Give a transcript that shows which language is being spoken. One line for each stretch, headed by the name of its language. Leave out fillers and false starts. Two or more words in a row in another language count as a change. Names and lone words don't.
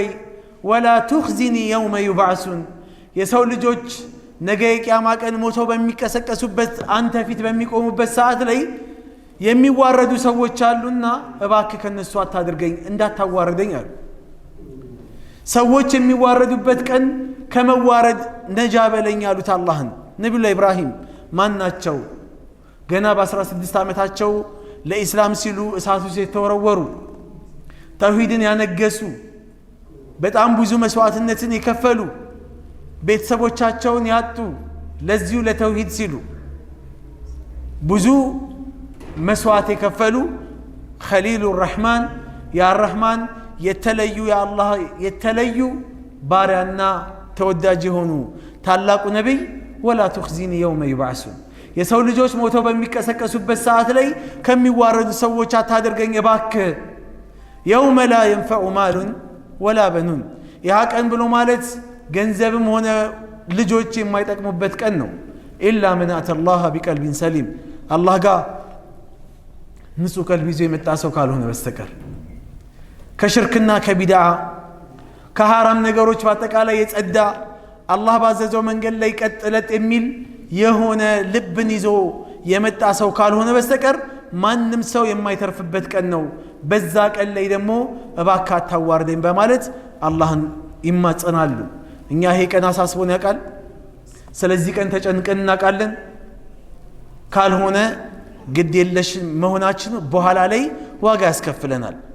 Arabic: ولا تخزني يوم يبعثون
Amharic: የሰው ልጆች ነገ የቂያማ ቀን ሞተው በሚቀሰቀሱበት አንተ ፊት በሚቆሙበት ሰዓት ላይ የሚዋረዱ ሰዎች አሉና እባክህ ከነሱ አታድርገኝ እንዳታዋርደኝ አሉ ሰዎች የሚዋረዱበት ቀን ከመዋረድ ነጃ በለኝ አሉት አላህን ነብዩ ኢብራሂም ማናቸው ገና በ16 ዓመታቸው ለኢስላም ሲሉ እሳቱ ሲተወረወሩ ተውሂድን ያነገሱ በጣም ብዙ መስዋዕትነትን የከፈሉ ቤተሰቦቻቸውን ያጡ ለዚሁ ለተውሂድ ሲሉ ብዙ መስዋዕት የከፈሉ
Arabic: خليل الرحمن يا الرحمن
Amharic: የተለዩ ያአላህ የተለዩ ባሪያና ተወዳጅ ሆኑ ታላቁ ነብይ
Arabic: ولا تخزني يوم يبعثون
Amharic: የሰው ልጆች ሞተው በሚቀሰቀሱበት ሰዓት ላይ ከሚዋረዱ ሰዎች አታድርገኝ እባክህ
Arabic: يوم لا ينفع مال ولا بنون
Amharic: ያ ቀን ብሎ ማለት ገንዘብም ሆነ ልጆች የማይጠቅሙበት ቀን ነው
Arabic: إلا من أتى الله بقلب سليم الله
Amharic: ጋር ንጹህ ቀልብ ይዞ የመጣ ሰው ካልሆነ በስተቀር ከሽርክና ከቢድዓ ከሐራም ነገሮች በአጠቃላይ የጸዳ አላህ ባዘዘው መንገድ ላይ ቀጥለጥ የሚል የሆነ ልብን ይዞ የመጣ ሰው ካልሆነ በስተቀር ማንም ሰው የማይተርፍበት ቀን ነው በዛ ቀን ላይ ደግሞ እባክህ አታዋርደኝ በማለት አላህን ይማጸናሉ እኛ ይሄ ቀን አሳስቦን ያውቃል ስለዚህ ቀን ተጨንቀን እናውቃለን ካልሆነ ግድ የለሽ መሆናችን በኋላ ላይ ዋጋ ያስከፍለናል